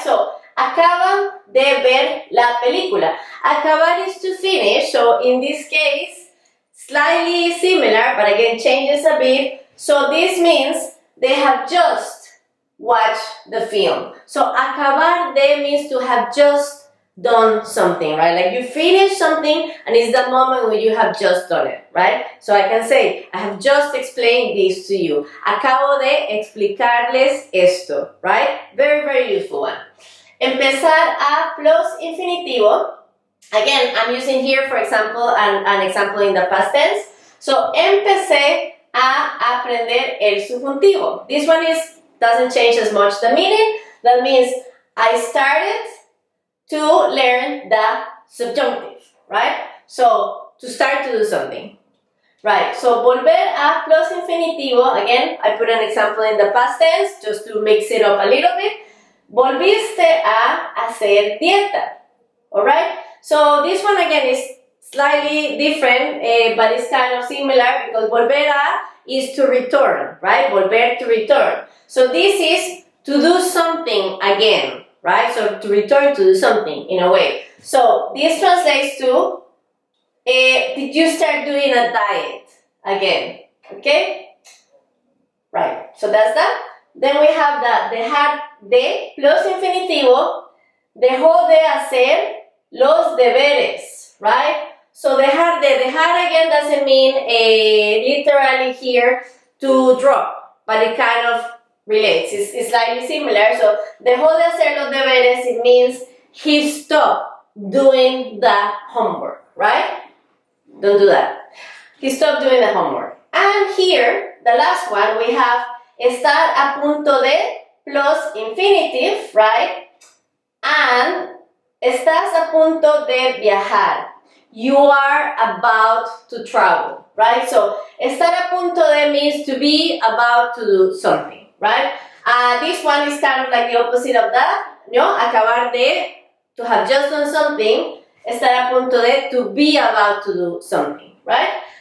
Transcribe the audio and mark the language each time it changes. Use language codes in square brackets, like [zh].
[en] So [es] acaban de ver la película. Acabar [en] is to finish, so in this case, slightly similar, but again changes a bit. So this means they have just watched the film. So [es] acabar de [en] means to have just done something, right? Like you finish something and it's the moment when you have just done it, right? So I can say, I have just explained this to you. [es] Acabo de explicarles esto, [en] right? Very, very useful one. [es] Empezar a [en] plus infinitivo. Again, I'm using here, for example, an example in the past tense. So, [es] empecé a aprender el subjuntivo. [en] This one doesn't change as much the meaning. That means I started to learn the subjunctive, right? So, to start to do something. Right, so [es] volver a [en] plus infinitivo. Again, I put an example in the past tense just to mix it up a little bit. [es] Volviste a hacer dieta. [en] Alright? So this one again is slightly different, but it's kind of similar because [es] volver a [en] is to return, right? [es] Volver [en] to return. So this is to do something again, right? So to return to do something in a way. So this translates to, did you start doing a diet again? Okay? Right, so that's that. Then we have the [es] dejar de [en] plus [es] infinitivo, dejó de hacer los deberes, [en] right? So [es] dejar [en] again doesn't mean literally here to drop, but it kind of relates. It's slightly similar. So [es] dejó de hacer los deberes, [en] it means he stopped doing the homework, right? Don't do that. He stopped doing the homework. And here, the last one, we have [es] estar a punto de [en] plus infinitive, right? And [es] estás a punto de viajar. [en] You are about to travel, right? So, [es] estar a punto de [en] means to be about to do something, right? This one is kind of like the opposite of that, [es] ¿no? Acabar de, [en] to have just done something. [es] Estar a punto de, [en] to be about to do something, right?